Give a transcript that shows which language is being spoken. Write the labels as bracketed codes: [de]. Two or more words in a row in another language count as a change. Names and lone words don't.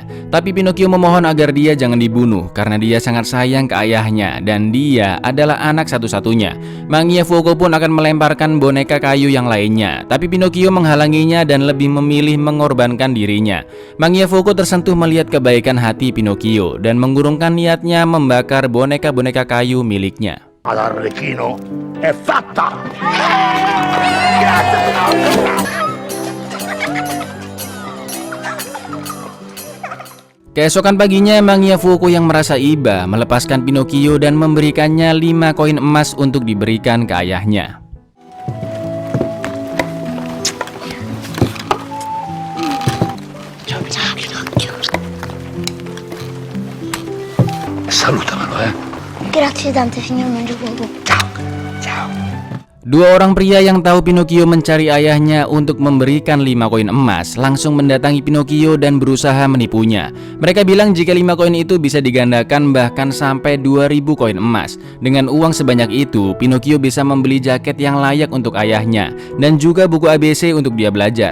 [id] Tapi Pinocchio memohon agar dia jangan dibunuh karena dia sangat sayang ke ayahnya dan dia adalah anak satu-satunya. Mangia Fuoco pun akan melemparkan boneka kayu yang lainnya, tapi Pinocchio menghalanginya dan lebih memilih mengorbankan dirinya. Mangia Fuoco tersentuh melihat kebaikan hati Pinocchio dan mengurungkan niatnya membakar boneka-boneka kayu miliknya. [it] All'Arlecchino è fatta! [id] Keesokan paginya, Mangia Fuoco yang merasa iba melepaskan Pinocchio dan memberikannya 5 koin emas untuk diberikan ke ayahnya. [it] Salutamelo, Grazie tante, signor Mangiafuoco. Ciao, ciao. [id] Dua orang pria yang tahu Pinocchio mencari ayahnya untuk memberikan 5 koin emas langsung mendatangi Pinocchio dan berusaha menipunya. Mereka bilang jika 5 koin itu bisa digandakan bahkan sampai 2000 koin emas. Dengan uang sebanyak itu, Pinocchio bisa membeli jaket yang layak untuk ayahnya dan juga buku ABC untuk dia belajar.